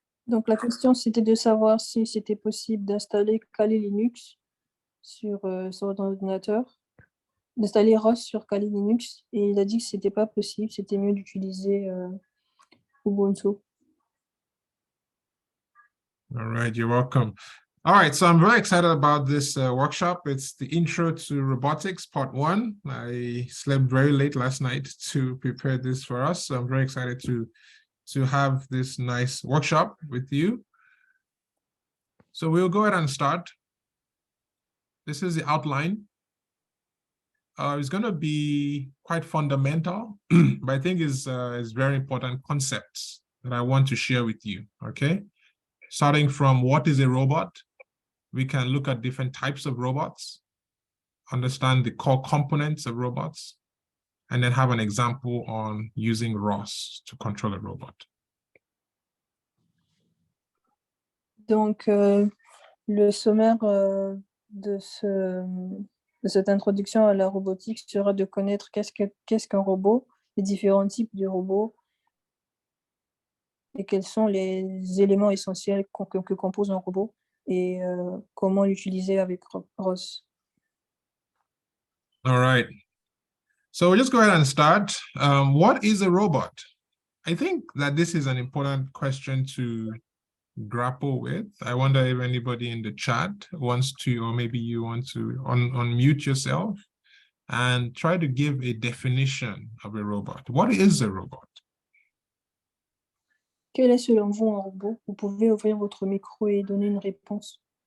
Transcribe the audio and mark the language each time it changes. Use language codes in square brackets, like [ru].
[fr] Donc la question c'était de savoir si c'était possible d'installer Kali Linux sur son ordinateur, d'installer ROS sur Kali Linux, et il a dit que c'était pas possible, c'était mieux d'utiliser Ubuntu. [en] All right, you're welcome. All right, so I'm very excited about this workshop. It's the Intro to Robotics, Part 1. I slept very late last night to prepare this for us, so I'm very excited to have this nice workshop with you. So we'll go ahead and start. This is the outline. It's going to be quite fundamental, but I think it's very important concepts that I want to share with you, okay? Starting from what is a robot, we can look at different types of robots, understand the core components of robots, and then have an example on using ROS to control a robot. [fr] Donc, le sommaire de cette introduction à la robotique sera de connaître qu'est-ce qu'un robot, les différents types de robots, et quels sont les éléments essentiels que compose un robot, et comment l'utiliser avec ROS. [en] All right. So we'll just go ahead and start. What is a robot? I think that this is an important question to grapple with. I wonder if anybody in the chat wants to, or maybe you want to unmute yourself and try to give a definition of a robot. What is a robot? [fr] Quel est selon vous un robot? Vous pouvez ouvrir votre micro et donner une réponse.